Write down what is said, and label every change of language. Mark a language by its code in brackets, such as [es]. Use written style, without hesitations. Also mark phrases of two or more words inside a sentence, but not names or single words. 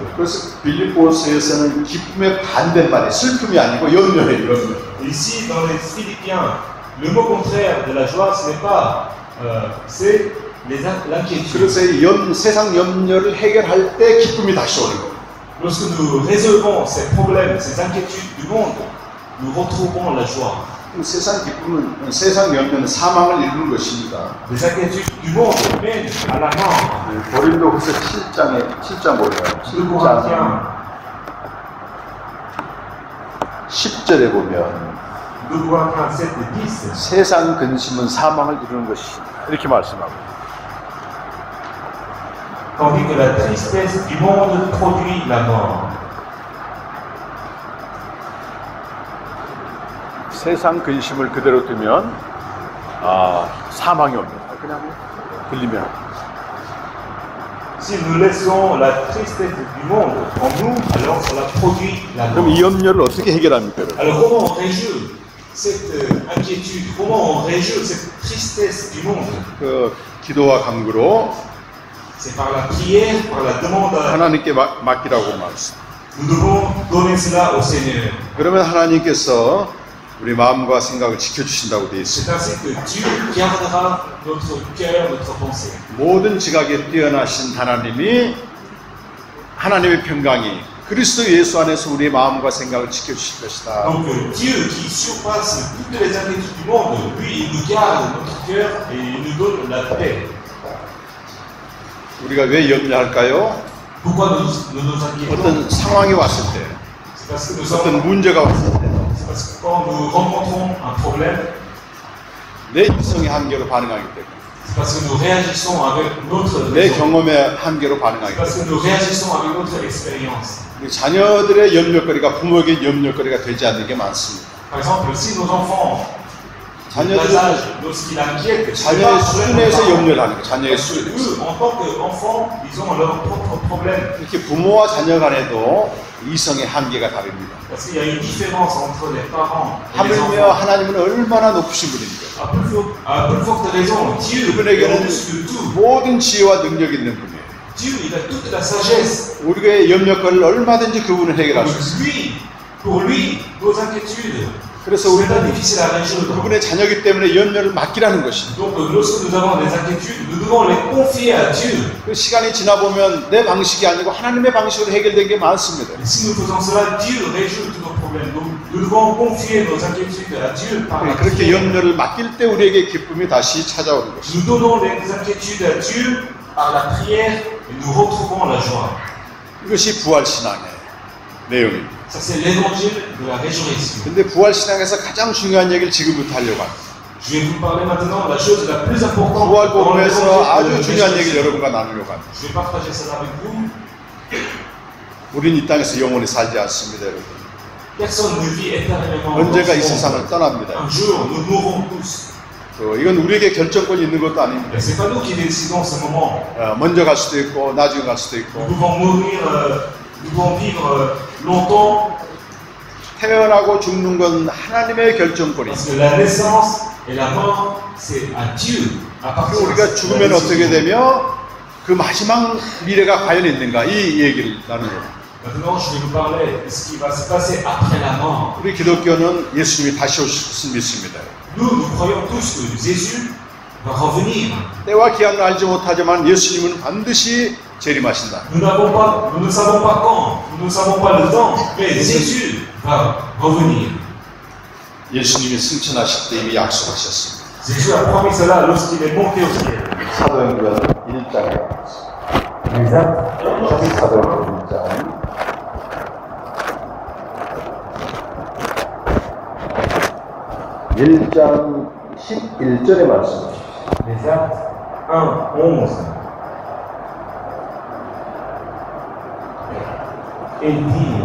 [ko] 그래서 빌립보서에서는 기쁨의 반대말이 슬픔이 아니고 염려예요. 염려. [fr] Ici, dans les Philippiens, le mot contraire de la joie, ce n'est pas, c'est l'inquiétude. [ko] 그래서 이 세상 염려를 해결할 때 기쁨이 다시 오는 거예요. [fr] Lorsque nous résolvons ces problèmes, ces inquiétudes du monde, nous retrouvons la joie. [ko] 세상 기쁨은 세상 열매는 사망을 이루는 것입니다. [fr] Les inquiétudes du monde mènent à la mort. [ko] 고린도후서 7장 보면 7장 10절에 보면 [fr] 2 Corinthiens 7, 10. [ko] 세상 근심은 사망을 이루는 것이다. 이렇게 말씀하고. [fr] Tandis que la tristesse du monde produit la mort. [ko] 세상 근심을 그대로 두면 사망이 옵니다. 그냥 들리면. [fr] Si nous laissons la tristesse du monde en nous, alors cela produit la [ko] 그럼 [fr] mort. [ko] 이 염려를 어떻게 해결합니까? [fr] Alors comment on résout cette inquiétude? Comment on résout cette tristesse du monde? [ko] 그 기도와 간구로 [fr] C'est par la prière, par la demande. [ko] 하나님께 맡기라고 말씀. [fr] Nous devons donner cela au Seigneur. [ko] 그러면 하나님께서 우리 마음과 생각을 지켜주신다고 되어 있습니다. [fr] C'est ainsi que Dieu gardera notre cœur, notre pensée. [ko] 모든 지각에 뛰어나신 하나님이 하나님의 평강이 그리스도 예수 안에서 우리의 마음과 생각을 지켜주실 것이다. [fr] Donc Dieu qui surpasse toutes les inquiétudes du monde, lui, il nous garde notre cœur et il nous donne la paix. [ko] 우리가 왜 염려할까요? [fr] Pourquoi nous nous inquiétons? [ko] 어떤 상황이 왔을 때, [fr] C'est parce que nous [ko] 어떤 [fr] sommes, [ko] 문제가 왔을 때, [fr] c'est parce que quand nous rencontrons un problème, [ko] 내 이성의 한계로 반응하기 때문에, [fr] c'est parce que nous réagissons avec notre [ko] 내 [fr] raison. [ko] 경험의 한계로 [fr] C'est [ko] 반응하기 [fr] parce [ko] 때문에, [fr] que nous réagissons avec notre expérience. [ko] 우리 자녀들의 염려거리가 부모에게 염려거리가 되지 않는 게 많습니다. [fr] Par exemple, si nos enfants, bas [ko] 자녀들은 [fr] âge, lorsqu'ils inquiètent, c'est [ko] 자녀의 [fr] pas un problème [ko] 수준에서 [fr] de parents. [ko] 염려를 하는 거예요. 자녀의 [fr] Parce que [ko] 수준에서. [fr] eux, en tant qu'enfants, ils ont leur propre problème. [ko] 이렇게 부모와 자녀 간에도 이성의 한계가 다릅니다. [fr] Parce qu'il y a une différence entre les parents et les [ko] 하물며 [fr] enfants. [ko] 하나님은 얼마나 높으신 분입니까? [fr] À plus forte raison, Dieu est [ko] 그분에게는 [fr] au-dessus de tout. [ko] 모든 지혜와 능력이 있는 분이에요. [fr] Dieu, il a toute la sagesse. [ko] 우리의 염려거리를 얼마든지 그분은 해결할 수 있어요. [fr] Pour lui, nos inquiétudes, [ko] 그래서 [fr] c'est pas [ko] 우리는 [fr] difficile à résoudre. [ko] 그분의 자녀이기 때문에 염려를 맡기라는 것입니다. [fr] Donc, lorsque nous avons des inquiétudes, nous devons les confier à Dieu. [ko] 그 시간이 지나보면 내 방식이 아니고 하나님의 방식으로 해결된 게 많습니다. [fr] Et si nous faisons cela, Dieu résout tous nos problèmes. Donc, nous devons confier nos inquiétudes à Dieu par la [ko] 그렇게 [fr] prière. [ko] 염려를 맡길 때 우리에게 기쁨이 다시 찾아오는 것입니다. [fr] Nous donnons les inquiétudes à Dieu par la prière et nous retrouvons la joie. [ko] 이것이 부활신앙의 내용입니다. [fr] Ça, c'est l'évangile de la résurrection. [ko] 근데 부활신앙에서 가장 중요한 얘기를 지금부터 하려고 합니다. [fr] Je vais vous parler maintenant de la chose la plus importante. [ko] 부활 [fr] dans [ko] 복음에서 [fr] l'évangile de la [ko] 아주 중요한 [fr] résurrection. [ko] 얘기를 여러분과 나누려고 합니다. [fr] Je vais partager cela avec vous. [ko] 우리는 이 땅에서 영원히 살지 않습니다, 여러분. [fr] Personne ne vit éternellement. [ko] 언제가 이 [fr] dans ce monde. [ko] 세상을 떠납니다. [fr] Un jour, nous mourrons tous. [ko] 이건 우리에게 결정권이 있는 것도 아닙니다. [fr] Et c'est pas nous qui décidons ce moment. [ko] 먼저 갈 수도 있고 나중에 갈 수도 [fr] Nous [ko] 있고 [fr] pouvons mourir, nous pouvons vivre longtemps. [ko] 태어나고 죽는 건 하나님의 결정권이에요. [fr] Parce que la naissance et la mort, c'est à Dieu. À partir [ko] 우리가 죽으면 어떻게 되며 그 마지막 미래가 과연 있는가 이 얘기를 나누는 거예요. [fr] Maintenant, je vais vous parler de ce qui va se passer après la mort. [ko] 우리 기독교는 예수님이 다시 오실 것을 믿습니다. [fr] Nous croyons tous que Jésus va revenir. [ko] 때와 기한을 알지 못하지만 예수님은 반드시 재림하신다. [fr] Nous ne savons pas quand, nous ne savons pas le temps, mais Jésus va revenir. [ko] 예수님이 승천하실 때 이미 약속하셨습니다. [fr] Jésus a promis cela lorsqu'il est monté au ciel. [ko] 사도행전 1장에 [fr] Les Actes, [ko] 사도행전 1장 1장 11절의 말씀. [fr] les Actes 1, 11. Et dit,